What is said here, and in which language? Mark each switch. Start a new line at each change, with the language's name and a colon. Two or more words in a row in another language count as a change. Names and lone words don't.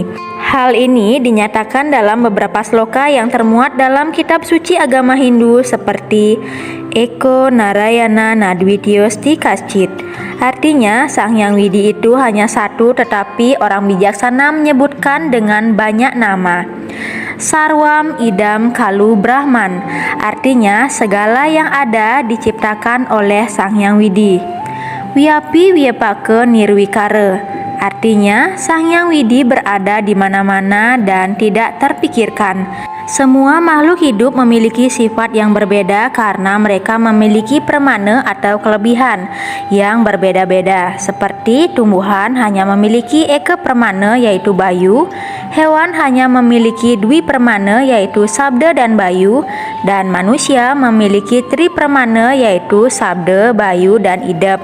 Indonesian: Hal ini dinyatakan dalam beberapa sloka yang termuat dalam kitab suci agama Hindu seperti
Sanskrit: Eko Narayana Nadwityosti Kaschit.
Indonesian: Artinya Sang Hyang Widi itu hanya satu, tetapi orang bijaksana menyebutkan dengan banyak nama.
Sanskrit: Sarwam Idam Kalu Brahman,
Indonesian: artinya segala yang ada diciptakan oleh Sang Hyang Widi.
Sanskrit: Wiyapi Wiyapake Nirwikara,
Indonesian: artinya Sang Hyang Widi berada di mana-mana dan tidak terpikirkan. Semua makhluk hidup memiliki sifat yang berbeda karena mereka memiliki permane atau kelebihan yang berbeda-beda. Seperti tumbuhan hanya memiliki eke permane yaitu bayu, hewan hanya memiliki dwi permane yaitu sabda dan bayu, dan manusia memiliki tri permane yaitu sabda, bayu, dan idep.